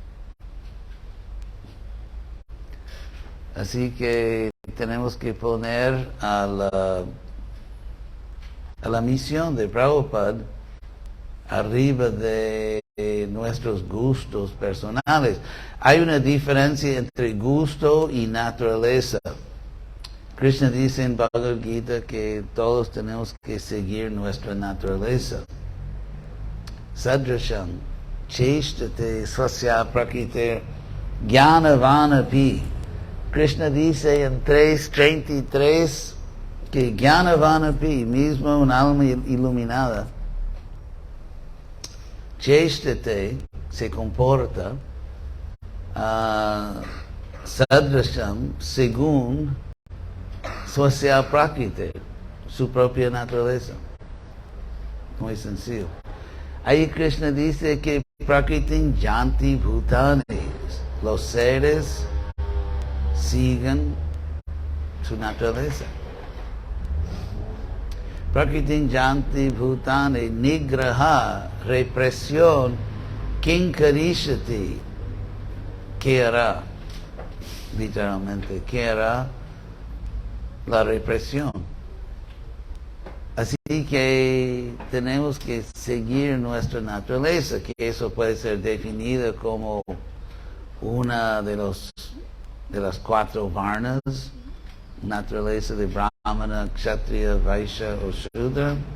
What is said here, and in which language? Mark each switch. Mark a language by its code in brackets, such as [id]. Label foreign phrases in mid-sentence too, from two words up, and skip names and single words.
[es] Así que tenemos que poner a la misión de Prabhupada arriba de nuestros gustos personales. Hay una diferencia entre gusto y naturaleza. Krishna dice en Bhagavad Gita que todos tenemos que seguir nuestra naturaleza. [sa] Sadrasham, cheshtate swasya prakrite jnanavanapi. [es] Krishna dice en 3:33 que jnanavanapi, mismo un alma iluminada, cheshtate, se comporta sadrasham, según [sa] swasya prakrite, [es] su propia naturaleza. Muy sencillo. Ahí Krishna dice que [sa] prakritim janti bhutani, [es] los seres siguen su naturaleza. [sa] Prakritim janti bhutani nigraha, [es] represión, kinkarishati, ¿qué hará? Literalmente, ¿qué hará? La represión. Así que tenemos que seguir nuestra naturaleza, que eso puede ser definido como una de las 4 varnas, naturaleza de Brahmana, Kshatriya, Vaishya o Shudra,